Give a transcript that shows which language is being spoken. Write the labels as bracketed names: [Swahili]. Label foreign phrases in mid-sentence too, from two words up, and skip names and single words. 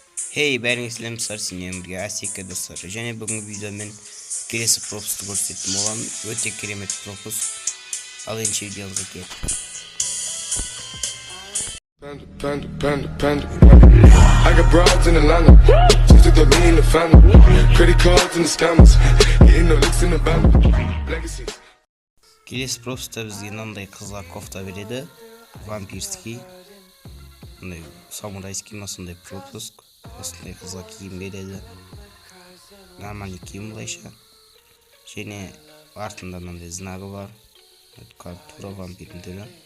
[Kazakh] Hey, бәріңіз сәлеметсіздер, сенен бірге Асека достар. Және бүгінгі видеода мен келесі пропусты көрсететін боламын. Өте керемет пропуск. Ал енді видеоға кеттік. [English] I got broads in Atlanta, just took the lean in the family, credit cards and the scammers, getting no licks in the band, legacies. [Kazakh] Келесі пропуста бізге мынандай қызға кофта береді, вампирский, мындай самурайский ма сондай пропуск. Осындай қызға киім береді, нормальный киім былайша. Және артында мынандай знагы бар, тура вампирдің түрі.